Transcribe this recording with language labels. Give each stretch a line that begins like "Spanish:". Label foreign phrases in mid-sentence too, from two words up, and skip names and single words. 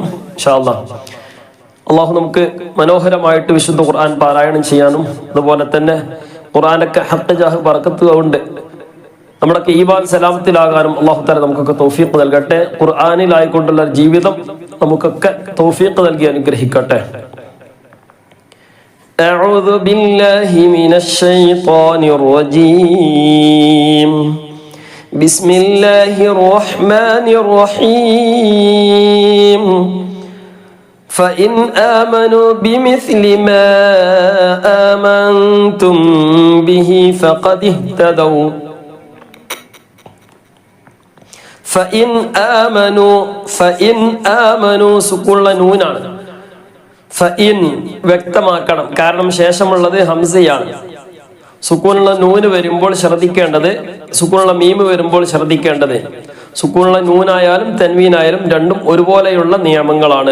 Arabic: إن شاء الله
Malayalam: അള്ളാഹു നമുക്ക് മനോഹരമായിട്ട് വിശുദ്ധ ഖുർആൻ പാരായണം ചെയ്യാനും അതുപോലെ തന്നെ ഖുർആനൊക്കെ
Arabic: حق جاه بركة
Malayalam: കൊണ്ട് നമ്മുടെയൊക്കെ ഈമാൻ സലാമത്തിലാകാനും
Arabic: الله تعالى
Malayalam: നമുക്കൊക്കെ തൗഫീഖ് നൽകട്ടെ. ഖുർആനിലായിക്കൊണ്ടുള്ള ജീവിതം നമുക്കൊക്കെ തൗഫീഖ് നൽകി അനുഗ്രഹിക്കട്ടെ.
Arabic: أعوذ بالله من الشيطان الرجيم. بسم الله الرحمن الرحيم. فإن آمنوا بمثل ما آمنتم به فقد اهتدوا. فإن آمنوا
Malayalam: സുക്കൂനുള്ള നൂനാണ്. ഫഇൻ വ്യക്തമാക്കണം, കാരണം ശേഷമുള്ളത് ഹംസയാണ്. സുക്കൂനുള്ള നൂന് വരുമ്പോൾ ശ്രദ്ധിക്കേണ്ടത്, സുക്കൂനുള്ള മീമ് വരുമ്പോൾ ശ്രദ്ധിക്കേണ്ടത്, സുക്കൂനുള്ള നൂനായാലും തൻവീനായാലും രണ്ടും ഒരുപോലെയുള്ള നിയമങ്ങളാണ്.